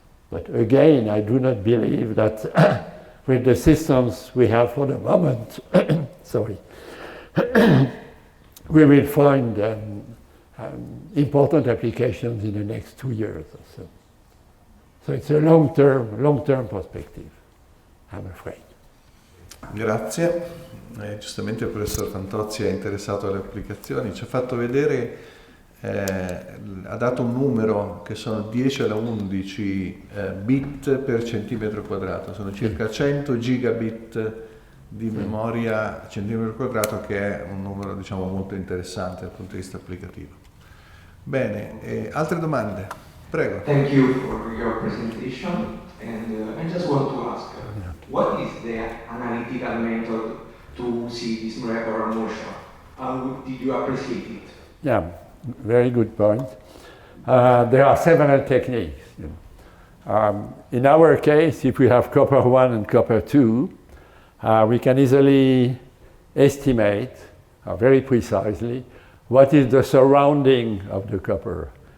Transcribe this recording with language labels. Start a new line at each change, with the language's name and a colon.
English: But again, I do not believe that with the systems we have for the moment, sorry, we will find important applications in the next 2 years or so. So it's a long-term perspective, I'm afraid.
Italian: Grazie. Giustamente il professor Fantozzi è interessato alle applicazioni, ci ha fatto vedere, ha dato un numero che sono 10 alla 11 bit per centimetro quadrato, sono circa 100 gigabit di memoria centimetro quadrato, che è un numero, diciamo, molto interessante dal punto di vista applicativo. Bene, altre domande? Prego.
English: Thank you for your presentation, and I just want to ask, what is the analytical method to see this molecular motion? How did you appreciate it? Yeah, very good point. There are several techniques. In our case, if we have copper 1 and copper 2, we can easily estimate very precisely what is the surrounding of the copper